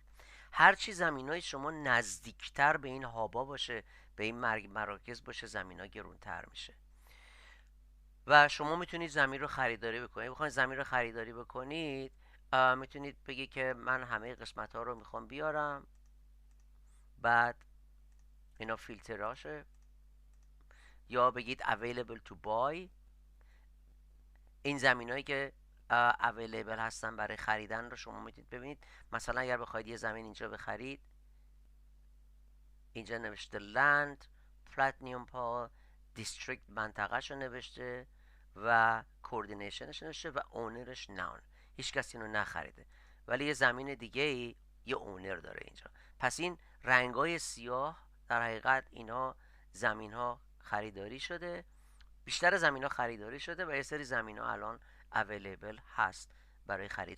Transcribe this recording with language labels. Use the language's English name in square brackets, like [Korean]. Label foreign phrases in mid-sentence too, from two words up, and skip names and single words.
[Persian] هرچی زمین های شما نزدیکتر به این هابا باشه، به این مراکز باشه، زمین ها گرونتر میشه و شما میتونید زمین رو خریداری بکنید. بخواید زمین رو خریداری بکنید، میتونید بگید که من همه قسمت ها رو میخوام بیارم، بعد اینا فیلتراشه، یا بگید [English] available to buy. [Persian] این زمین هایی که available هستن برای خریدن رو شما میتونید ببینید. مثلا اگر بخواید یه زمین اینجا بخرید، اینجا نوشته [English] land platinum paul district، [Persian] منطقه شو نوشته و کوردینیشنش نوشته و اونرش نان، هیچ کسی اینو نخریده، ولی یه زمین دیگه ای یه اونر داره اینجا. پس این رنگای سیاه در حقیقت اینا زمین ها خریداری شده، بیشتر زمین ها خریداری شده و یه سری زمین ها الان اویلیبل هست برای خرید.